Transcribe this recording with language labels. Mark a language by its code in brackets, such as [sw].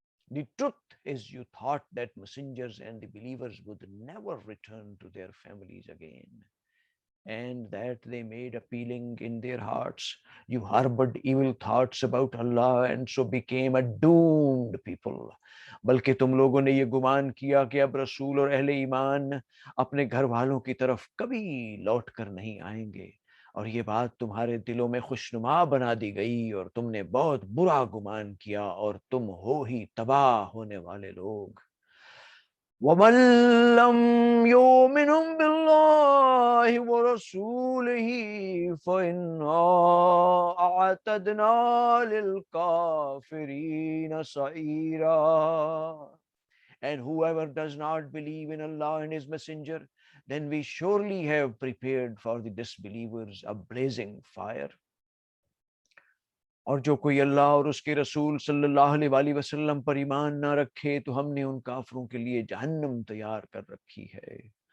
[en] The truth is, you thought that messengers and the believers would never return to their families again, and that they made appealing in their hearts. You harbored evil thoughts about Allah and so became a doomed people. [hi] बल्कि तुम लोगों ने ये गुमान किया कि अब रसूल और अहले ईमान अपने घर वालों की तरफ कभी लौट कर नहीं आएंगे, और ये बात तुम्हारे दिलों में खुशनुमा बना दी गई और तुमने बहुत बुरा गुमान किया और तुम हो ही तबाह होने वाले लोग। [ar] وَمَن لَّمْ يُؤْمِن بِاللَّهِ وَرَسُولِهِ فَإِنَّا أَعْتَدْنَا لِلْكَافِرِينَ سَعِيرًا. [en] And whoever does not believe in Allah and His Messenger, then we surely have prepared for the disbelievers a blazing fire. [hi] और जो कोई अल्लाह और उसके रसूल सल्लल्लाहु अलैहि वसल्लम पर ईमान ना रखे तो हमने उन काफरों के लिए जहन्नम तैयार कर रखी है।